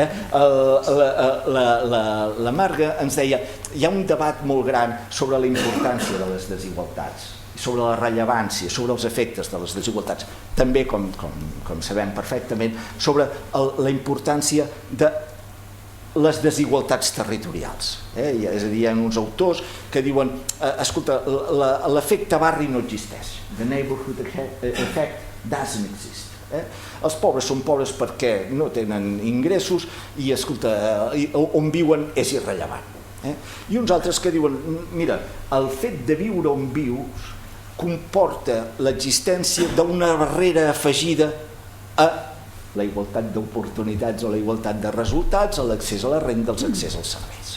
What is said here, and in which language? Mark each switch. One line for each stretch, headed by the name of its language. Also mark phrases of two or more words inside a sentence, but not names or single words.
Catalan: La Marga ens deia, hi ha un debat molt gran sobre la importància de les desigualtats, sobre la rellevància, sobre els efectes de les desigualtats, també, com sabem perfectament, sobre la importància de les desigualtats territorials. És a dir, hi ha uns autors que diuen, escolta, l'efecte barri no existeix.
English: The neighborhood effect doesn't exist.
Catalan: Els pobres són pobres perquè no tenen ingressos i, escolta, on viuen és irrellevant. I uns altres que diuen, mira, el fet de viure on vius comporta l'existència d'una barrera afegida a la igualtat d'oportunitats o la igualtat de resultats, a l'accés a la renda, als accés als serveis.